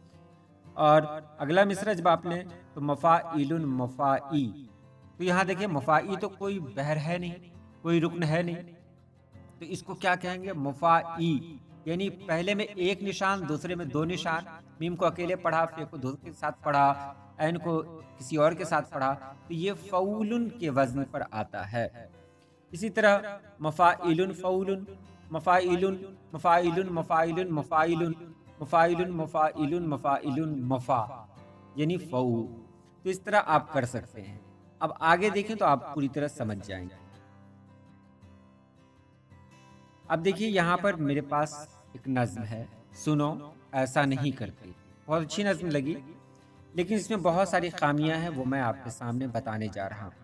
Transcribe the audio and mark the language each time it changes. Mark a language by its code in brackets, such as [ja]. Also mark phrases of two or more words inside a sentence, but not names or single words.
[hi] और अगला मिसरा जब आप लें तो मफ़ाइलुन मफ़ाई, तो यहाँ देखिए मफ़ाई तो कोई बहर है नहीं, कोई रुकन है नहीं, तो इसको क्या कहेंगे, मुफ़ाई, यानी पहले में एक निशान, दूसरे में दो निशान। मीम को अकेले पढ़ा, फे को दूसरे के साथ पढ़ा, ऐन को किसी और के साथ पढ़ा, तो ये फ़ऊलुन के वज़न पर आता है। इसी तरह मफ़ाइलुन फ़ऊलुन, मफ़ाइलुन मफ़ाइलुन मफ़ाइलुन मफ़ाइलुन मफ़ाइलुन मफ़ाइलुन मफ़ाइलुन मफ़ा, यानी फ़ऊ। तो इस तरह आप कर सकते हैं। अब आगे देखें तो आप पूरी तरह समझ जाएंगे। अब देखिए यहाँ पर मेरे पास एक नज़्म है, सुनो ऐसा नहीं करते। बहुत अच्छी नज़्म लगी, लेकिन इसमें बहुत सारी खामियां हैं, वो मैं आपके सामने बताने जा रहा हूँ।